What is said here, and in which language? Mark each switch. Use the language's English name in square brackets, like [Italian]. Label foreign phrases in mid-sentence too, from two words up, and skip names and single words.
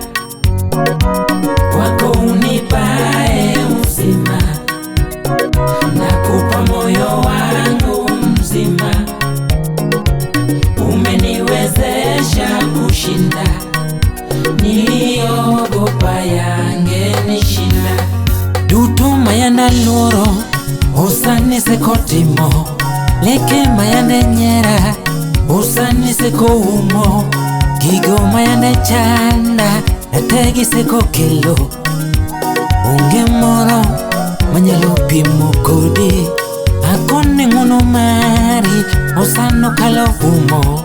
[Swahili] Kwako unipae uzima, nakupa moyo wangu mzima. Umeniwezesha kushinda niliogopa yangenishinda. [Luo (Kenya and Tanzania)] Duto mayanda loro osani sekotimo, leke mayande nyera osani sekoumo, gigo mayande chanda nategi sekokelo. Onge moro manyalo pimo kodi, akone ng'uono mari osano kalo umo.